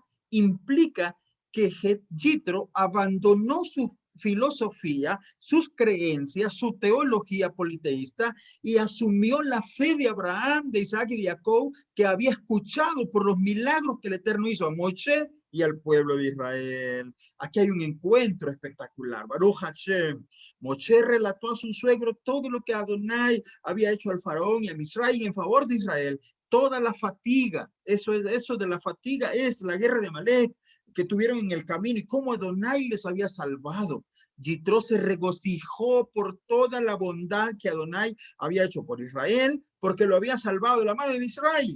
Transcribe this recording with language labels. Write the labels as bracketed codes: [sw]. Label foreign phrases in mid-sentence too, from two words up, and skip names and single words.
[es] Implica que Jitro abandonó su filosofía, sus creencias, su teología politeísta y asumió la fe de Abraham, de Isaac y de Jacob, que había escuchado por los milagros que el Eterno hizo a Moshe y al pueblo de Israel. Aquí hay un encuentro espectacular. [he] ברוך השם. [es] Moshe relató a su suegro todo lo que Adonai había hecho al faraón y a Misraim en favor de Israel. Toda la fatiga, eso de la fatiga es la guerra de Amalek que tuvieron en el camino y cómo Adonai les había salvado. Yitro se regocijó por toda la bondad que Adonai había hecho por Israel, porque lo había salvado de la mano de Israel.